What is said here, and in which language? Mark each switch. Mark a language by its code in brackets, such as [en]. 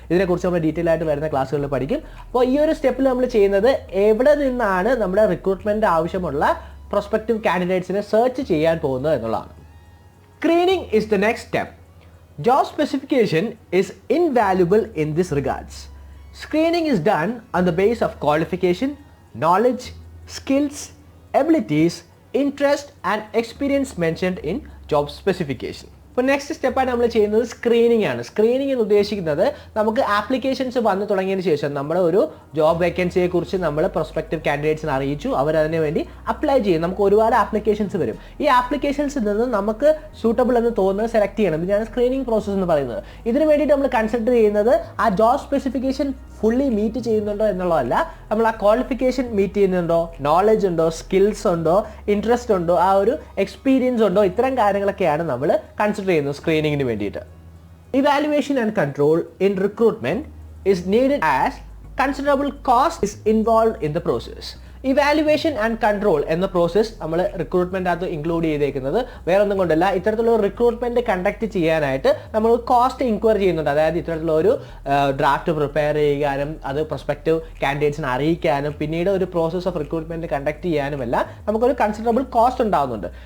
[ml] ഇതിനെക്കുറിച്ച് നമ്മൾ ഡീറ്റെയിൽ ആയിട്ട് വരുന്ന ക്ലാസ്സുകളിൽ പഠിക്കും. അപ്പോൾ ഈ ഒരു സ്റ്റെപ്പിൽ നമ്മൾ ചെയ്യുന്നത് എവിടെ നിന്നാണ് നമ്മുടെ റിക്രൂട്ട്മെന്റ് ആവശ്യമുള്ള പ്രൊസ്പെക്റ്റീവ് കാൻഡിഡേറ്റ്സിനെ സെർച്ച് ചെയ്യാൻ പോകുന്നത് എന്നുള്ളതാണ്. [en] Screening is the next step. Job specification is invaluable in this regards. Screening is done on the basis of qualification, knowledge, skills, abilities, interest and experience mentioned in job specification. [ml] ഇപ്പോൾ next സ്റ്റെപ്പായിട്ട് നമ്മൾ ചെയ്യുന്നത് screening ആണ്. Screening എന്ന് ഉദ്ദേശിക്കുന്നത് നമുക്ക് applications വന്നു തുടങ്ങിയതിന് ശേഷം നമ്മുടെ ഒരു ജോബ് വേക്കൻസിയെ കുറിച്ച് നമ്മൾ പ്രൊസ്പെക്റ്റീവ് കാൻഡിഡേറ്റ്സിനെ അറിയിച്ചു, അവരതിന് വേണ്ടി അപ്ലൈ ചെയ്യും. നമുക്ക് ഒരുപാട് ആപ്ലിക്കേഷൻസ് വരും. ഈ ആപ്ലിക്കേഷൻസിൽ നിന്ന് നമുക്ക് സൂട്ടബിൾ എന്ന് തോന്നുന്നത് സെലക്ട് ചെയ്യണം. ഇതാണ് സ്ക്രീനിങ് പ്രോസസ്സ് എന്ന് പറയുന്നത്. ഇതിന് വേണ്ടിയിട്ട് നമ്മൾ കൺസിഡർ ചെയ്യുന്നത് ആ ജോബ് സ്പെസിഫിക്കേഷൻ ഫുള്ളി മീറ്റ് ചെയ്യുന്നുണ്ടോ എന്നുള്ളതല്ല, നമ്മൾ ആ ക്വാളിഫിക്കേഷൻ മീറ്റ് ചെയ്യുന്നുണ്ടോ, നോളജ് ഉണ്ടോ, സ്കിൽസ് ഉണ്ടോ, ഇൻട്രസ്റ്റ് ഉണ്ടോ, ആ ഒരു എക്സ്പീരിയൻസ് ഉണ്ടോ, ഇത്തരം കാര്യങ്ങളൊക്കെയാണ് നമ്മൾ കൺസിഡർ ചെയ്യുന്നത് സ്ക്രീനിങ്ങിന് വേണ്ടിയിട്ട്. [en] Evaluation and control in recruitment is needed as considerable cost is involved in the process. [ml] Evaluation and control എന്ന പ്രോസസ്സ് നമ്മൾ റിക്രൂട്ട്മെന്റ് അകത്ത് ഇൻക്ലൂഡ് ചെയ്തേക്കുന്നത് വേറെ ഒന്നും കൊണ്ടല്ല, ഇത്തരത്തിലുള്ള റിക്രൂട്ട്മെന്റ് കണ്ടക്ട് ചെയ്യാനായിട്ട് നമ്മൾ കോസ്റ്റ് ഇൻക്വയർ ചെയ്യുന്നുണ്ട്. അതായത് ഇത്തരത്തിലുള്ള ഒരു ഡ്രാഫ്റ്റ് പ്രിപ്പയർ ചെയ്യാനും അത് പ്രൊസ്പെക്റ്റീവ് കാൻഡിഡേറ്റ്സിനെ അറിയിക്കാനും പിന്നീട് ഒരു പ്രോസസ് ഓഫ് റിക്രൂട്ട്മെന്റ് കണ്ടക്ട് ചെയ്യാനുമെല്ലാം നമുക്കൊരു കൺസിഡറബിൾ കോസ്റ്റ് ഉണ്ടാകുന്നുണ്ട്.